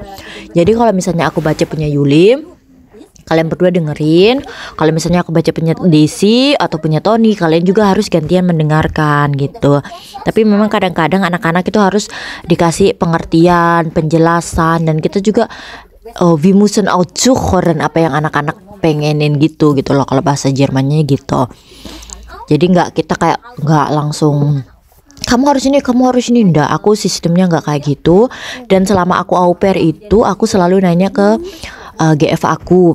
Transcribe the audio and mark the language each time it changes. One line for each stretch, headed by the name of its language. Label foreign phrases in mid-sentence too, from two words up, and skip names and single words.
Indonesian: Jadi kalau misalnya aku baca punya Yuli, kalian berdua dengerin. Kalau misalnya aku baca punya Desi atau punya Tony, kalian juga harus gantian mendengarkan gitu. Tapi memang kadang-kadang anak-anak itu harus dikasih pengertian, penjelasan, dan kita juga
German: wir müssen auch zuhören,
Indonesian: apa yang anak-anak pengenin gitu loh kalau bahasa Jermannya gitu. Jadi kita kayak nggak langsung kamu harus ini enggak. Aku sistemnya nggak kayak gitu. Dan selama aku au pair itu aku selalu nanya ke GF aku.